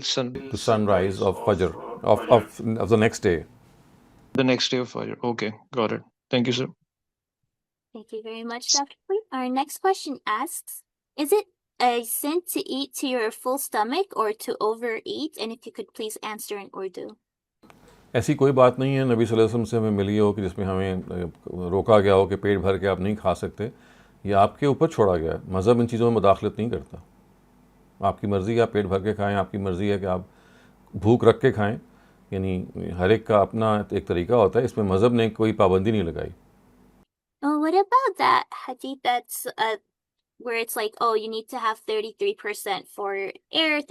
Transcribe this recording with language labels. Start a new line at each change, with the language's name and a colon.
English: the sunrise of Fajr, of the next day. The next day of Fajr. Okay, got it. Thank you, sir. Thank you very much, Dr. Queen. Our next question asks, is it a sin to eat to your full stomach or to overeat? And if you could please answer in Urdu.
Hindi: ऐसी कोई बात नहीं है नबी सल्लल्लाहु अलैहि वसल्लम से हमें मिली हो कि जिसमें हमें रोका गया हो कि पेट भर के आप नहीं खा सकते। ये आपके ऊपर छोड़ा गया है। मज़हब इन चीज़ों में मुदाखलत नहीं करता। आपकी मर्ज़ी है आप पेट भर के खाएँ, आपकी मर्ज़ी है कि आप भूख रख के खाएँ। यानी हर एक का अपना एक तरीका होता है, इसमें मज़हब ने कोई पाबंदी नहीं लगाई।
English: Oh, what about that hadith that's where it's like, oh, you need to have 33% for air?